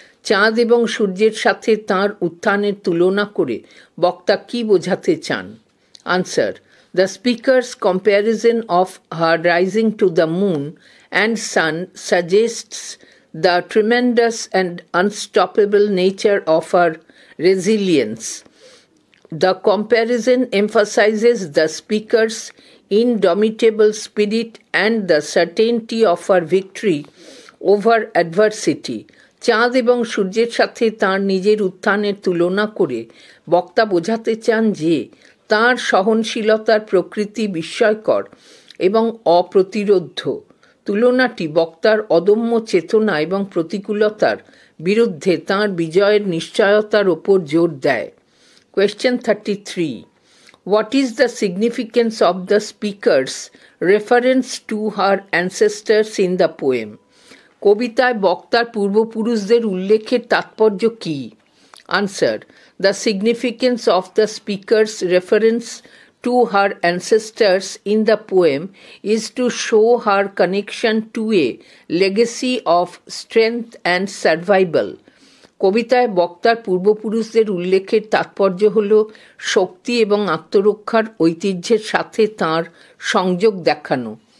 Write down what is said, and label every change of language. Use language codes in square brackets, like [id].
[bn] চাঁদ এবং সূর্যের সাথে তাঁর উত্থানের তুলনা করে বক্তা কি বোঝাতে চান? [en] Answer. The speaker's comparison of her rising to the moon and sun suggests the tremendous and unstoppable nature of her resilience. The comparison emphasizes the speaker's indomitable spirit and the certainty of her victory over adversity. [bn] চাঁদ এবং সূর্যের সাথে তাঁর নিজের উত্থানের তুলনা করে বক্তা বোঝাতে চান যে তাঁর সহনশীলতার প্রকৃতি বিস্ময়কর এবং অপ্রতিরোধ্য। তুলনাটি বক্তার অদম্য চেতনা এবং প্রতিকূলতার বিরুদ্ধে তাঁর বিজয়ের নিশ্চয়তার ওপর জোর দেয়। [en] Question 33. What is the significance of the speaker's reference to her ancestors in the poem? [bn] কবিতায় বক্তার পূর্বপুরুষদের উল্লেখের তাৎপর্য কী? [en] Answer. The significance of the speaker's reference to her ancestors in the poem is to show her connection to a legacy of strength and survival. [bn] কবিতায় বক্তার পূর্বপুরুষদের উল্লেখের তাৎপর্য হল শক্তি এবং আত্মরক্ষার ঐতিহ্যের সাথে তাঁর সংযোগ দেখানো।